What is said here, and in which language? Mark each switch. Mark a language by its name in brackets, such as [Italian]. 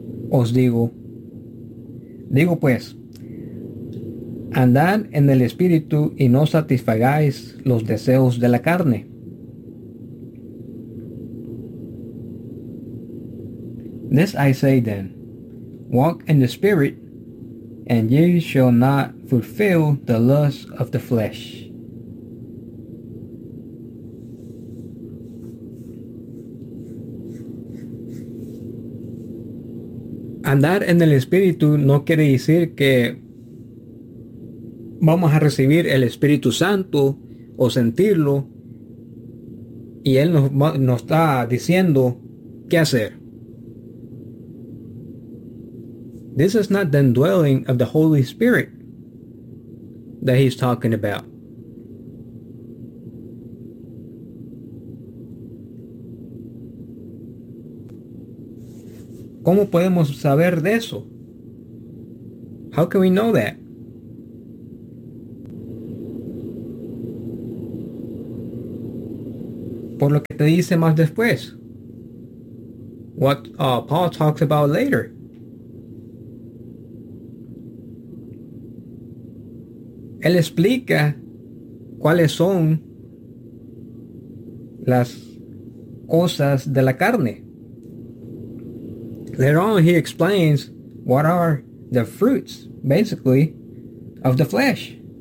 [Spanish] Os digo, digo pues, andad en el Espíritu y no satisfagáis los deseos de la carne. [English] This I say then, walk in the Spirit, and ye shall not fulfill the lust of the flesh. [Spanish] Andar en el Espíritu no quiere decir que vamos a recibir el Espíritu Santo o sentirlo y Él nos está diciendo qué hacer. [English] This is not the indwelling of the Holy Spirit that he's talking about. [Spanish] ¿Cómo podemos saber de eso? [English] How can we know that? [Spanish] Por lo que te dice más después. [English] What Paul talks about later. [Spanish] Él explica cuáles son las cosas de la carne. [English] Later on, he explains what are the fruits, basically, of the flesh.